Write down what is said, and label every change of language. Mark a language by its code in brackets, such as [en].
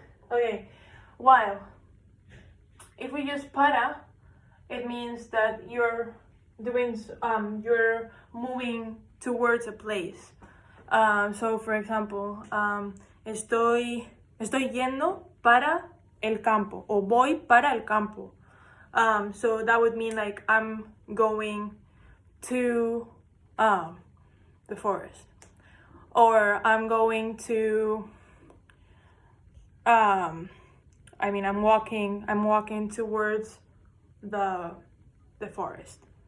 [en] Okay, while if we use para, it means that you're doing, you're moving towards a place. [es] So for example, estoy yendo para el campo, o voy para el campo. [en] So that would mean like I'm going to the forest, or I'm going to I'm walking towards the forest.